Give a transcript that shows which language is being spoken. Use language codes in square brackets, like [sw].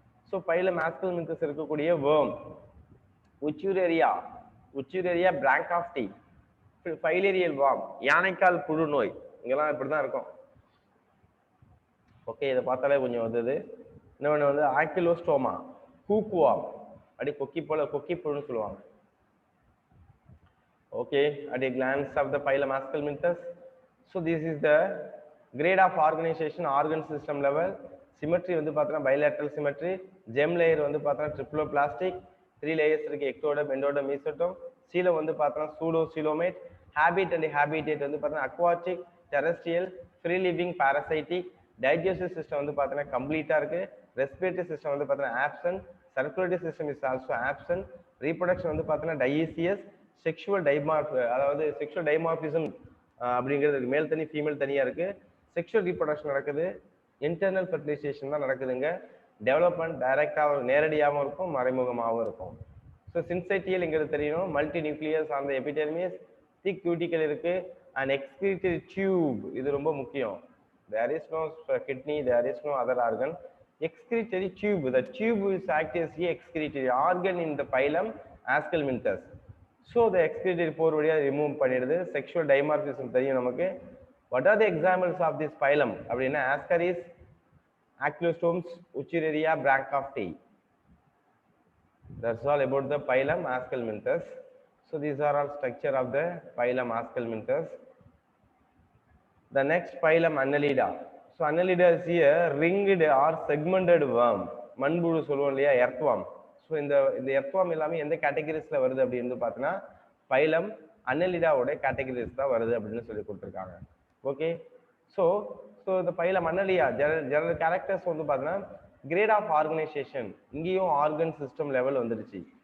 [ta] So phylum ஆஸ்கல்மின்தஸ் இருக்கக்கூடிய worm உச்சுரேரியா, உச்சுரேரியா பிராங்காப்டி, filarial warm, யானைக்கால் புழு நோய், இங்கெல்லாம் இப்படிதான் இருக்கும். ஓகே, இதை பார்த்தாலே கொஞ்சம் வந்தது. இன்னொன்று வந்து ஆக்கிலோஸ்டோமா, ஹூக்வார்ம், அப்படி கொக்கி போல கொக்கி புழுன்னு சொல்லுவாங்க. [en] Okay, at a glance of the phylum Ascalminthus. So this is the grade of organization, organ system level. Symmetry வந்து பார்த்தீங்கன்னா bilateral symmetry. Gem layer வந்து பார்த்தீங்கன்னா triploplastic. 3 layers இருக்கு, ectoderm, endoderm, mesoderm. Coelom வந்து பார்த்தீங்கன்னா pseudo coelomate. Habit and habitat வந்து பார்த்தீங்கன்னா aquatic, terrestrial, free living, parasitic. [ta] Digestive system வந்து பார்த்தீங்கன்னா கம்ப்ளீட்டா இருக்கு. [en] Respiratory system வந்து பார்த்தீங்கன்னா absent. Circulatory system is also absent. [ta] Reproduction வந்து பார்த்தீங்கன்னா dioecious. செக்ஷுவல் அதாவது செக்ஷுவல் டைமார்பிசம் அப்படிங்கிறது மேல் தனி ஃபீமேல் தனியா இருக்கு. செக்ஷுவல் ரீப்ரொடக்ஷன் நடக்குது, இன்டர்னல் ஃபெர்டிலைசேஷன் தான் நடக்குதுங்க. டெவலப்மெண்ட் டைரக்டாகவும் நேரடியாகவும் இருக்கும், மறைமுகமாகவும் இருக்கும். ஸோ சின்சைட்டியல்ங்கிறது தெரியணும், மல்டி நியூக்ளியஸ் அந்த எபிடெர்மிஸ், திக் கியூட்டிக்கல் இருக்கு, அண்ட் எக்ஸ்கிரீட்டரி டியூப், இது ரொம்ப முக்கியம். [en] There is no kidney, there is no other organ. Excretory tube, the tube is act as a excretory organ in the phylum Ascalminthus. [ta] So the excretory pore வழியா remove பண்ணிடுது. Sexual dimorphism தெரியும் நமக்கு. [en] What are the examples of this phylum அப்படின்னா Ascaris, Ankylostomes, Wuchereria, Branchiopti. That's all about the phylum Ascalminthus. So these are all structure of the phylum Ascalminthus. The next phylum Annelida. So Annelida is a ringed or segmented worm. [ta] மண்புழு சொல்லுவோம் இல்லையா, [en] earthworm. [ta] So இந்த earthworm எல்லாமே எந்த கேட்டகரிஸ்ல வருது அப்படின்னு பார்த்தீங்கன்னா phylum அன்னலிடாவோட categories தான் வருது அப்படின்னு சொல்லி கொடுத்துருக்காங்க. ஓகே, ஸோ இந்த பைலம் அன்னலியா ஜெனரல் கேரக்டர்ஸ் வந்து பார்த்தீங்கன்னா கிரேட் ஆஃப் ஆர்கனைசேஷன், இங்கேயும் ஆர்கன் சிஸ்டம் லெவல் வந்துடுச்சு.